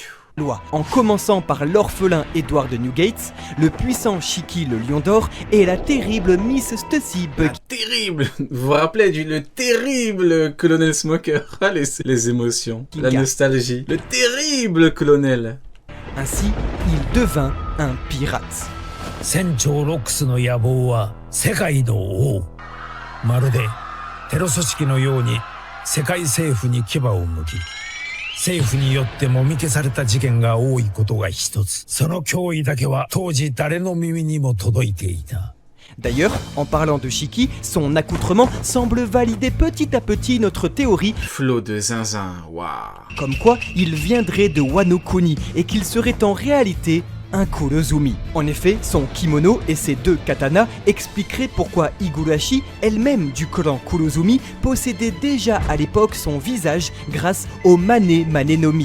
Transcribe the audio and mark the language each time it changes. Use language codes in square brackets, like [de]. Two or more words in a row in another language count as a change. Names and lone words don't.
[fr] En commençant par l'orphelin Edward de Newgate, le puissant Shiki le Lion d'Or et la terrible Miss Stussy Buggy. Terrible. Vous vous rappelez le terrible colonel Smoker. Ah, les émotions, la nostalgie. Le terrible colonel. Ainsi, il devint un pirate. [ja] 船長ロックスの野望は世界の王。まるでテロ組織のように世界政府に牙を向き、政府によってもみ消された事件が多いことが一つ。その脅威だけは当時誰の耳にも届いていた。 [fr] D'ailleurs, en parlant de Shiki, son accoutrement semble valider petit à petit notre théorie. Flot de zinzin, waouh. Comme quoi, il viendrait de Wano Kuni et qu'il serait en réalité un Kurozumi. En effet, son kimono et ses 2 katanas expliqueraient pourquoi Higurashi, elle-même du clan Kurozumi, possédait déjà à l'époque son visage grâce au Mane Manenomi.